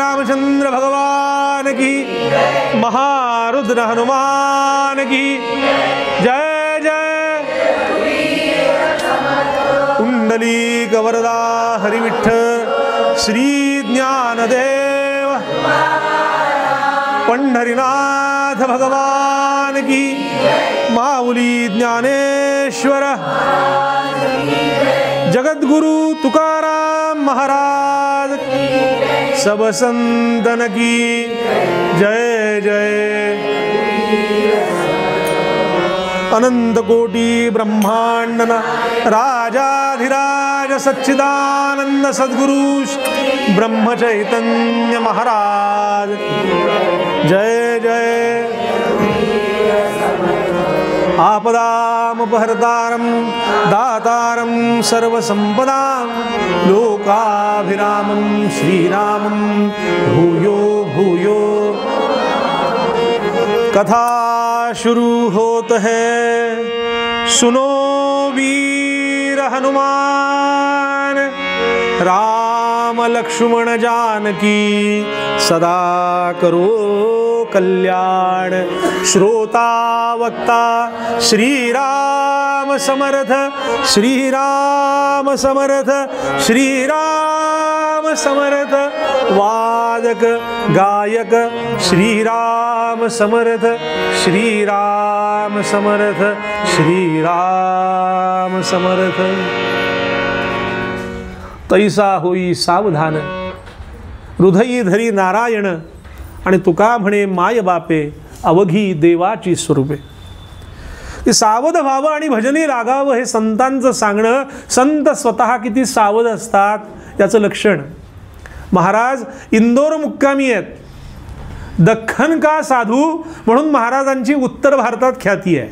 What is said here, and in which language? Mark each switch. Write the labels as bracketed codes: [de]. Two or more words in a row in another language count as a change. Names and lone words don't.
[hi] रामचंद्र भगवान की, महारुद्र हनुमान की जय जय। कुंडलीक वरदा हरिविठ्ठल श्री ज्ञानदेव पंढरीनाथ भगवान की, माऊली ज्ञानेश्वर जगद्गुरु तुकाराम महाराज सब संतन की जय जय। अनंत कोटि ब्रह्मांड राजाधिराज सच्चिदानंद सद्गुरु ब्रह्म चैतन्य महाराज जय जय। [sa] आपदामुपहर्तारं दातारं सर्वसंपदां लोकाभिरामं श्रीरामं भूयो भूयो। [hi] कथा शुरू होत है, सुनो वीर हनुमान, राम लक्ष्मण जानकी सदा करो कल्याण। [mr] श्रोता वक्ता श्री राम समर्थ, श्री राम समर्थ, श्री राम समर्थ। वादक गायक श्री राम समर्थ, श्री राम समर्थ, श्री राम समर्थ। तैसा होई सावधान, हृदयी धरी नारायण, आणि तुका म्हणे माय बापे अवघी देवाची स्वरूपे। सावध व्हावं आणि भजनी लागावं हे संतांचं सांगणं। संत स्वतः किती सावध असतात याचं लक्षण। महाराज इंदोर मुक्कामी आहेत, [hi] दख्खन का साधू [mr] म्हणून महाराजांची उत्तर भारतात ख्याती आहे।